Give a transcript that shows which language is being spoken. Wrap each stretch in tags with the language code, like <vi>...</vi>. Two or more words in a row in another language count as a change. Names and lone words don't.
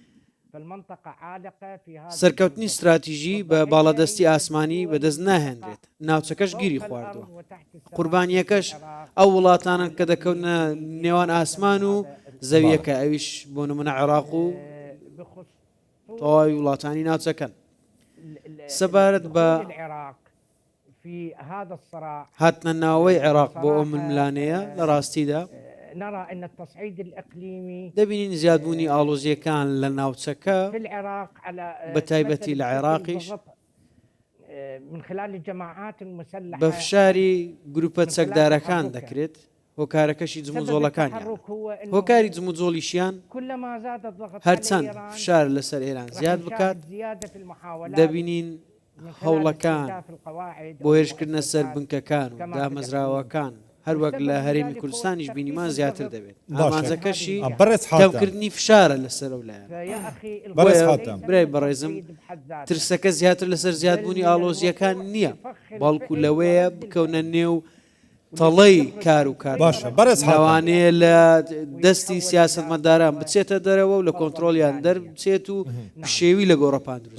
<ckb>سەرکەوتنی استراتیژی بە باڵادەستی ئاسمانی بەدەست ناهێنرێت ناوچەکەش گیری خواردووە قوربانیەکەش ئەو وڵاتانن کە دەکەونە نێوان ئاسمان و زەویەکە ئەویش بۆ نمونە عێراق و تەواوی وڵاتانی ناوچەکەن سەبارەت بە هاتنە ناوەی عێراق بۆ ئەو ململانەیە لە ڕاستیدا</ckb> <ar>نرى أن التصعيد الإقليمي</ar> <ckb>دەبینین زیادبوونی ئاڵۆزیەکان لە ناوچەکە</ckb> <ar>في العراق على</ar> <ckb>بەتایبەتی لە عێراقیش</ckb> <ar>من خلال الجماعات المسلحة</ar> <ckb>بەفشاری گروپە چەکدارەکان دەکرێت هۆکارەکەشی جموجۆڵەکانیان هۆکاری جموجۆڵیشیان هەرچەند فشار لەسەر ئێران زیاد بکات دەبینین هەوڵەکان بۆ هێرشکردنە سەر بنکەکان و دامەزراوەکان هەروەک لە هەرێمی کوردستانیش بینیمان زیاتر دەبێت ئامانجەکەشی کەمکردنی فشارە لەسەر ئەو لایەن برای بەڕێزم ترسەکە زیاتر لەسەر زیادبوونی ئاڵۆزیەکان نییە بەڵکو لەوەیە بکەونە نێو تەڵەی کار و کار لەوانەیە لە دەستی سیاسەتمەداران بچێتە دەرەوە و لە کۆنتترۆلیان دەربچێت و شێوی لە گۆڕەپان دروست</ckb>